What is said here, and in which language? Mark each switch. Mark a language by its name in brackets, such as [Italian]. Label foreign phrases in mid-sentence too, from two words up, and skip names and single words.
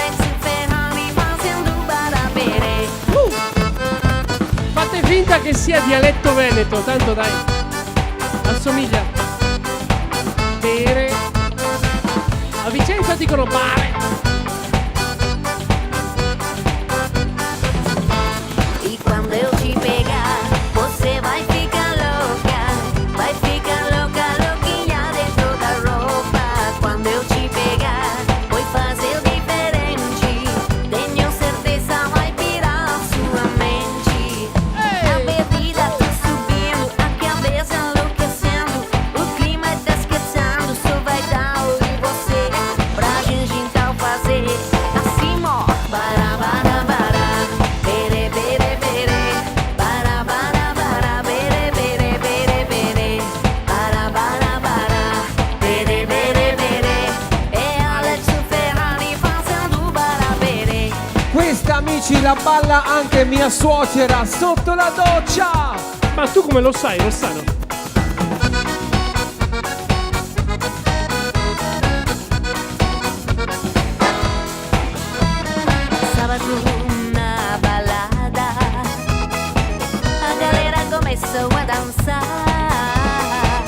[Italian] Fate finta che sia dialetto veneto, tanto dai. Assomiglia. Bere. A Vicenza dicono bare. [Portuguese] E quando eu te pegar, você vai ficar louca, louquinha dentro da roupa. Quando eu te pegar, vou fazer diferente. Tenho certeza vai pirar sua mente. A bebida tá subindo, a cabeça enlouquecendo. O clima tá esquecendo, só vai dar eu e você. Pra gente então fazer assim, ó. Bara, bara, bara. Bere, bere, bere. Bara, bara, bara. Bere, bere, bere, bere. Bara, bara, bara. Bere, bere, bere. E Alex Ferrari fazendo bara, bere. [Italian] Questa, amici, la balla anche mia suocera sotto la doccia. Ma tu come lo sai, Rossano? [Portuguese] Sábado na balada, a galera começou a dançar.